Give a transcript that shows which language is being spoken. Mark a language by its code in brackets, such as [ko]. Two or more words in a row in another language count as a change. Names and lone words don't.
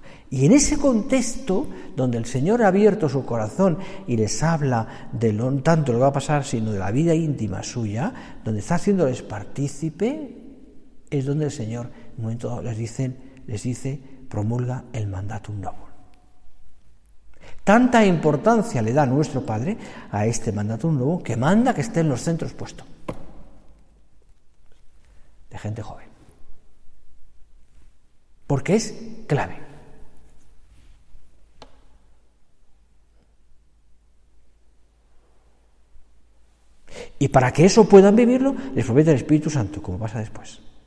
[es] Y en ese contexto, donde el Señor ha abierto su corazón y les habla de no tanto lo que va a pasar, sino de la vida íntima suya, donde está haciéndoles partícipe, es donde el Señor, en un momento dado, les dice, promulga el [la] mandatum novum. [es] Tanta importancia le da nuestro Padre a este [la] mandatum novum [es] que manda que esté en los centros puesto de gente joven. Porque es clave. Y para que eso puedan vivirlo, les promete el Espíritu Santo, como pasa después.